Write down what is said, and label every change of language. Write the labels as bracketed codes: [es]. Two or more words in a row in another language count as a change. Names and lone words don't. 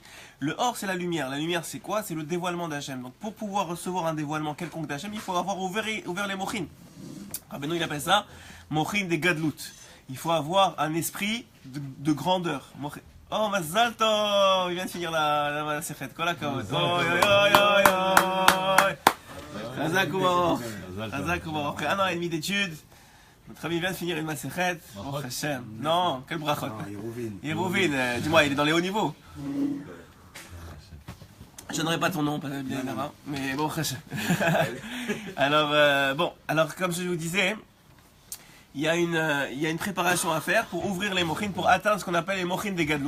[fr] Le or, c'est la lumière. La lumière, c'est quoi? C'est le dévoilement d'Hachem. Donc, pour pouvoir recevoir un dévoilement quelconque d'Hachem, il faut avoir ouvert les mochines. Rabbeinu, il appelle ça mochin des gadlout. Il faut avoir un esprit de grandeur. [he] Oh, מזל טוב! [fr] Il vient de finir la sechet. [he] כל הכבוד. חזק וברוך. [fr] Après 1 an et demi d'études, notre ami vient de finir une masechet. Oh Hashem. Non, quel brachot. Yerouvin. Dis-moi, il est dans les hauts niveaux. Je donnerai pas ton nom, bien évidemment, mais bon, Hashem. Alors, comme je vous disais, il y a une préparation à faire pour ouvrir les mochines, pour atteindre ce qu'on appelle les mochines des gadlout.